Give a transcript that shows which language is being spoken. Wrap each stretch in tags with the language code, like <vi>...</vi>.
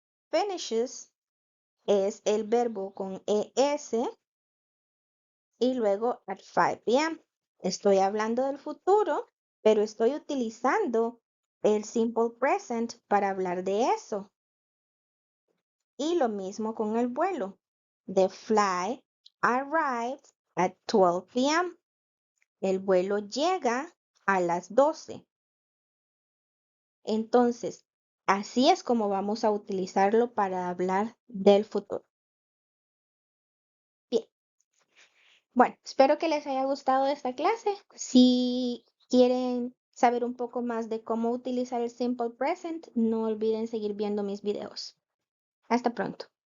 <es>Finishes es el verbo con es y luego</es> <en>at 5 p.m.</en> <es>Estoy hablando del futuro, pero estoy utilizando el simple present para hablar de eso. Y lo mismo con el vuelo.</es> <en>The flight arrives at 12 p.m.</en> <es>El vuelo llega a las 12. Entonces, así es como vamos a utilizarlo para hablar del futuro. Bien, bueno, espero que les haya gustado esta clase. Si quieren saber un poco más de cómo utilizar el simple present, no olviden seguir viendo mis videos. Hasta pronto.</es>